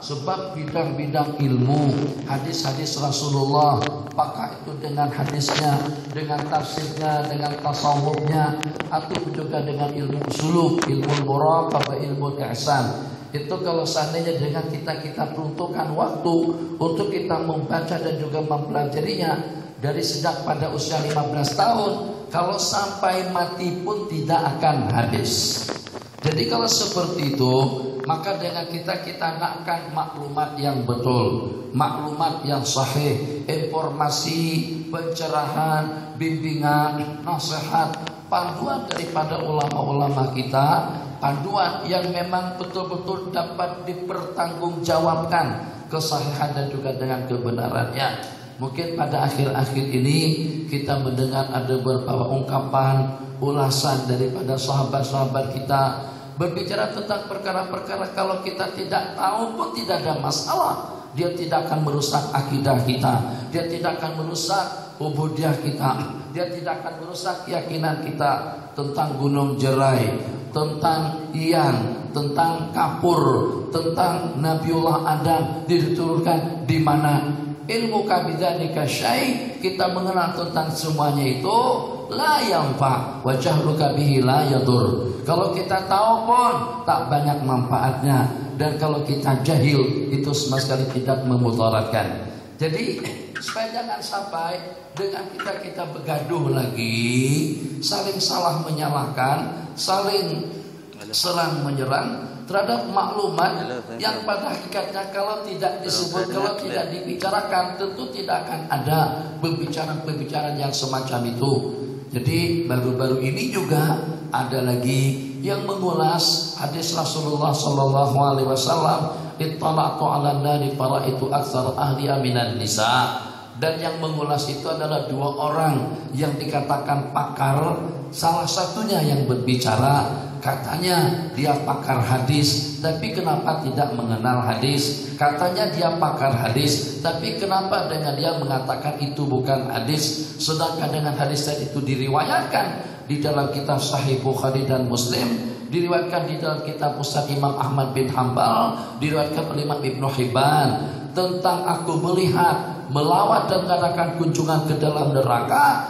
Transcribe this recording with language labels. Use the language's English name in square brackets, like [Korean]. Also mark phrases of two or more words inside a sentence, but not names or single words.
[Malay] Sebab bidang-bidang ilmu, hadis-hadis Rasulullah, apakah itu dengan hadisnya, dengan tafsirnya, dengan tasawufnya, atau juga dengan ilmu usul, ilmu muraqabah, ilmu ihsan. Itu kalau seandainya dengan kita peruntukkan waktu untuk kita membaca dan juga mempelajarinya dari sejak pada usia 15 tahun, kalau sampai mati pun tidak akan habis. Jadi kalau seperti itu, maka dengan kita nakkan maklumat yang betul, maklumat yang sahih, informasi, pencerahan, bimbingan, nasihat, panduan daripada ulama-ulama kita, panduan yang memang betul-betul dapat dipertanggungjawabkan kesahihan dan juga dengan kebenarannya. Mungkin pada akhir-akhir ini kita mendengar ada beberapa ungkapan, ulasan daripada sahabat-sahabat kita berbicara tentang perkara-perkara kalau kita tidak tahu pun tidak ada masalah. Dia tidak akan merusak akidah kita, dia tidak akan merusak ubudiyah kita, dia tidak akan merusak keyakinan kita tentang gunung jerai, tentang Iyan, tentang kapur, tentang Nabiullah Adam diturunkan di mana. [Arabic] Ilmu kabidzalika syai', [Malay] kita mengenal tentang semuanya itu [Arabic] la yanfa wa jahluka bihi la yadur. [Malay] Kalau kita tahu pun tak banyak manfaatnya, dan kalau kita jahil itu sama sekali tidak memudaratkan. Jadi supaya jangan sampai dengan kita bergaduh lagi, saling salah menyalahkan, saling serang menyerang terhadap maklumat yang pada hakikatnya kalau tidak disebut, kalau tidak dibicarakan, tentu tidak akan ada pembicaraan-pembicaraan yang semacam itu. Jadi baru-baru ini juga ada lagi yang mengulas hadis Rasulullah SAW, [Arabic] ittala'tu 'alan nari faraitu aktsar ahliha minan nisa. [Malay] Dan yang mengulas itu adalah dua orang yang dikatakan pakar. Salah satunya yang berbicara, katanya dia pakar hadis, tapi kenapa tidak mengenal hadis? Katanya dia pakar hadis, tapi kenapa dengan dia mengatakan itu bukan hadis, sedangkan dengan hadis tadi itu diriwayatkan di dalam kitab Sahih Bukhari dan Muslim, diriwayatkan di dalam kitab Musnad Imam Ahmad bin Hanbal, diriwayatkan oleh Imam Ibnu Hibban tentang aku melihat melawat dan mengadakan kunjungan ke dalam neraka.